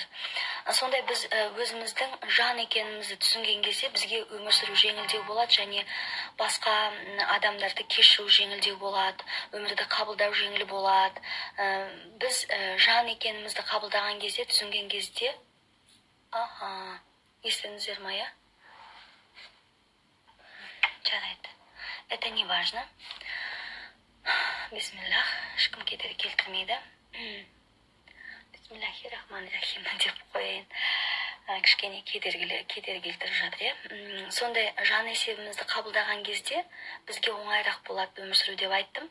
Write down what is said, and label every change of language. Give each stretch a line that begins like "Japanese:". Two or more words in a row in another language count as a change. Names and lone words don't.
Kazakh: Сондай біз өзіміздің жан екенімізді түсінген кезде бізге өмір сүру жеңілдеу болады, және басқа адамдарды кешу жеңілдеу болады, өмірді қабылдау жеңіл болады. Біз жан екенімізді қабылдаған кезде, түсінген кезде, естідіңіздер ма, жарайды.
Russian: Это не важно.
Kazakh: Бисмиллах, ешкім кедергі келтірмейді.
Arabic: بسم الله الرحمن الرحيم
Kazakh: деп қояйын. Кішкене кедергі келтіріп жатыр, Сондай жан есебімізді қабылдаған кезде бізге оңайырақ болады өмір сүру деп айттым.